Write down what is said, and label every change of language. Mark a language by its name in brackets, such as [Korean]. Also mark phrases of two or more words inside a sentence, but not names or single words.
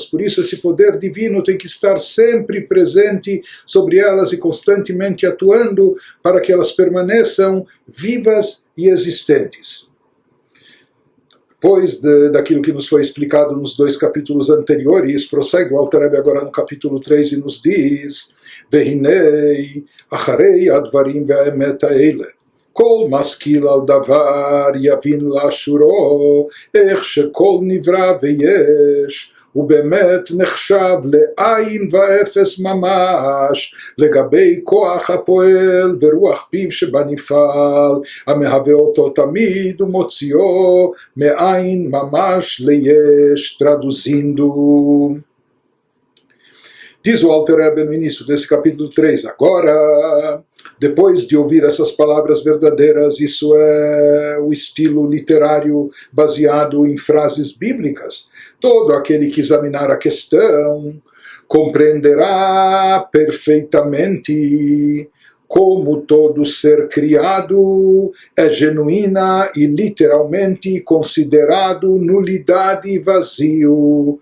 [Portuguese] Por isso esse poder divino tem que estar sempre presente sobre elas e constantemente atuando para que elas permaneçam vivas e existentes. Depois daquilo que nos foi explicado nos 2 capítulos anteriores, prossegue o Alter Rebbe agora no capítulo 3 e nos diz: [Hebrew] והנה אחרי הדברים ואמת האלה כל משכיל על דבר יבין לאשורו, איך שכל נברא ויש, ובאמת נחשב לעין ואפס ממש, לגבי כוח הפועל ורוח פיו שבנפעל, המהווה אותו תמיד ומוציאו מעין ממש ליש. [Portuguese] Traduzindo, diz o Alter Rebbe no início desse capítulo 3, agora, depois de ouvir essas palavras verdadeiras, isso é o estilo literário baseado em frases bíblicas, todo aquele que examinar a questão compreenderá perfeitamente como todo ser criado é genuína e literalmente considerado nulidade e vazio.